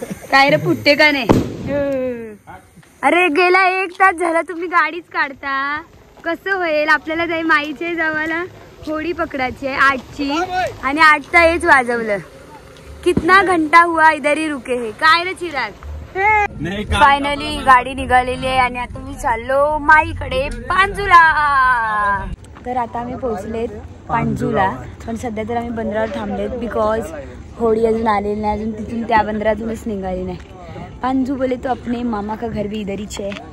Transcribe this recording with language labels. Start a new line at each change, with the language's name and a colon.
Marathi: काय रे फुटते का नाही? अरे गेला 1 तास झाला तुम्ही गाडीच काढता. कसं होईल आपल्याला? ताई माईचे जावाला होडी पकडायची आहे 8ची आणि 8चा हेच वाजवलं.
Hindi: कितना घंटा हुआ इधर ही रुके हे.
Marathi: काय रे चिराग? फायनली गाडी निघालेली आहे आणि आता मी चाललो माईकडे पांजुला. तर आता आम्ही पोहोचलेत पांजुला. पण सध्या तर आम्ही बंदरावर थांबलेत बिकॉज होडी अजून आलेली नाही. अजून तिथून त्या बंदरातूनच निघाली नाही.
Hindi: पांजू बोले तो अपने मामा का घर भी इधर ही है.